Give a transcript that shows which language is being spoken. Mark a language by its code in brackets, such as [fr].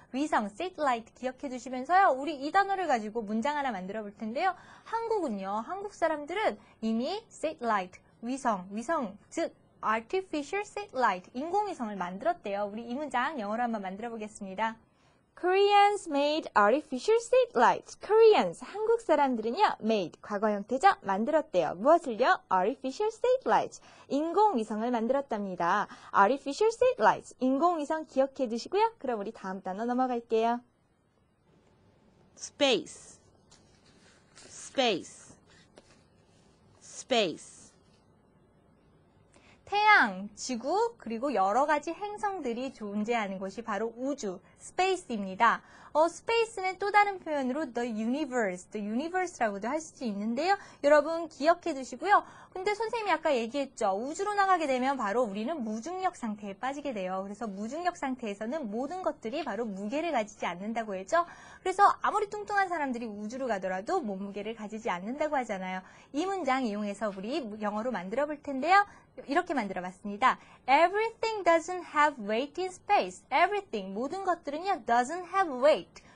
[ko] 위성, satellite 기억해 두시면서요. 우리 이 단어를 가지고 문장 하나 만들어 볼 텐데요. 한국은요. 한국 사람들은 이미 satellite, 위성, 즉 artificial satellite, 인공위성을 만들었대요. 우리 이 문장 영어로 한번 만들어 보겠습니다. [en] Koreans made artificial satellites. [ko] Koreans, 한국 사람들은요, made, 과거 형태죠? 만들었대요. 무엇을요? artificial satellites, 인공위성을 만들었답니다. artificial satellites, 인공위성 기억해 두시고요. 그럼 우리 다음 단어 넘어갈게요. [en] space, space, space. [ko] 태양, 지구, 그리고 여러 가지 행성들이 존재하는 곳이 바로 우주, 스페이스입니다. 스페이스는 또 다른 표현으로 the universe라고도 할 수 있는데요. 여러분 기억해 두시고요. 근데 선생님이 아까 얘기했죠. 우주로 나가게 되면 바로 우리는 무중력 상태에 빠지게 돼요. 그래서 무중력 상태에서는 모든 것들이 바로 무게를 가지지 않는다고 했죠. 그래서 아무리 뚱뚱한 사람들이 우주로 가더라도 몸무게를 가지지 않는다고 하잖아요. 이 문장 이용해서 우리 영어로 만들어 볼 텐데요. 이렇게 만들어 봤습니다. [en] Everything doesn't have weight in space. Everything, [ko] 모든 것들은요, [en] doesn't have weight.